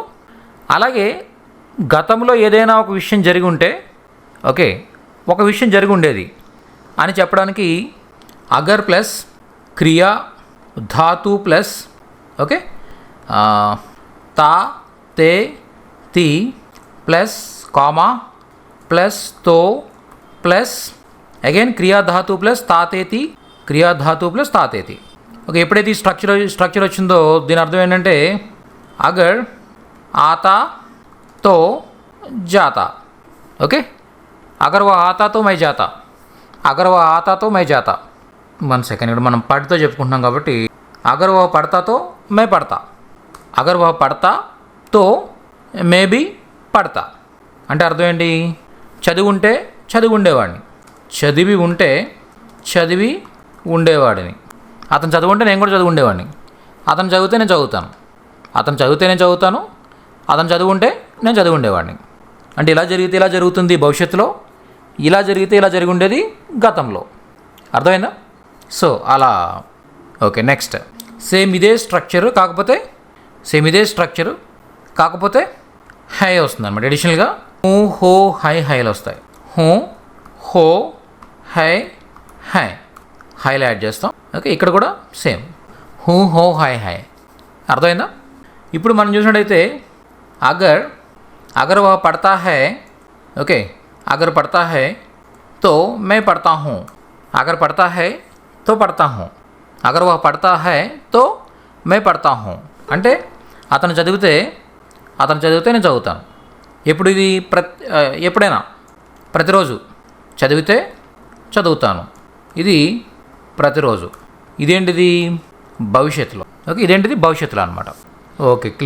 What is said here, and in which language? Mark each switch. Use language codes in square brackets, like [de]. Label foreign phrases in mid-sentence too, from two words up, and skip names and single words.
[te] అలాగే గతంలో ఏదైనా ఒక విషయం జరిగి ఉంటే ఓకే ఒక విషయం జరిగి ఉండేది అని చెప్పడానికి అగర్ ప్లస్ క్రియా ధాతు ప్లస్ ఓకే తా, తే, తి ప్లస్ కామా ప్లస్ తో [en] plus again [te] క్రియా ధాతు ప్లస్ తాతేతి, క్రియా ధాతు ప్లస్ తాతేతి. ఓకే, ఎప్పుడైతే ఈ స్ట్రక్చర్ వచ్చిందో దీని అర్థం ఏంటంటే [hi] अगर आता तो जाता. ओके, अगर वह आता तो मैं जाता, अगर वह आता तो मैं जाता. [te] 1 సెకండ్, ఇక్కడ మనం పడితో చెప్పుకుంటున్నాం కాబట్టి [hi] अगर वह पढ़ता तो मैं पढ़ता, अगर वह पढ़ता तो मैं भी पढ़ता. [te] అంటే అర్థం ఏంటి? చదివి ఉండేవాడిని, చదివి ఉండేవాడిని. అతను చదువుంటే నేను కూడా చదివి ఉండేవాడిని. అతను చదివితే నేను చదువుతాను, అతను చదివితే నేను చదువుతాను, అతను చదువుంటే నేను చదివి ఉండేవాడిని. అంటే ఇలా జరిగితే ఇలా జరుగుతుంది భవిష్యత్తులో, ఇలా జరిగితే ఇలా జరిగి ఉండేది గతంలో. అర్థమైందా? సో అలా. ఓకే, [en] next same [te] ఇదే స్ట్రక్చరు కాకపోతే హై వస్తుంది అనమాట. అడిషనల్గా హూ, హో, హైలు వస్తాయి. హూ, హో, హైలు యాడ్ చేస్తాం. ఓకే, ఇక్కడ కూడా సేమ్ హూ, హో, హై. అర్థమైందా? ఇప్పుడు మనం చూసినట్టయితే [hi] अगर वह पढ़ता है ओके अगर पढ़ता है तो मैं पढ़ता हूँ, अगर पढ़ता है तो पढ़ता हूँ, अगर वह पढ़ता है तो मैं पढ़ता हूँ. [te] అంటే అతను చదివితే నేను చదువుతాను. ఎప్పుడు ఇది? ఎప్పుడైనా, ప్రతిరోజు చదివితే చదువుతాను. ఇది ప్రతిరోజు. ఇదేంటిది? భవిష్యత్తులో. ఓకే, ఇదేంటిది భవిష్యత్తులో అనమాట. [en] okay, clear.